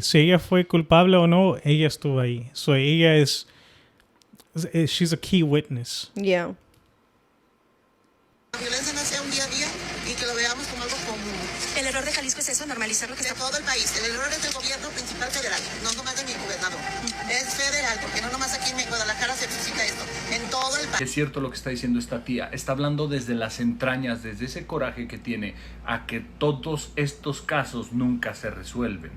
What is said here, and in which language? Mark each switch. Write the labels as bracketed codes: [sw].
[es] Si ella fue culpable o no, ella estuvo ahí. [en] So [es] ella [en] she's a key witness. Yeah. [es] La violencia no sea un día a día y que lo veamos como algo común. El error de Jalisco es eso, normalizar lo que de está... todo el país. El error es del gobierno principal federal, no nomás de mi gobernador. Es federal, porque no nomás aquí en Guadalajara se suscita esto. En todo el país. Es cierto lo que está diciendo esta tía. Está hablando desde las entrañas, desde ese coraje que tiene a que todos estos casos nunca se resuelven.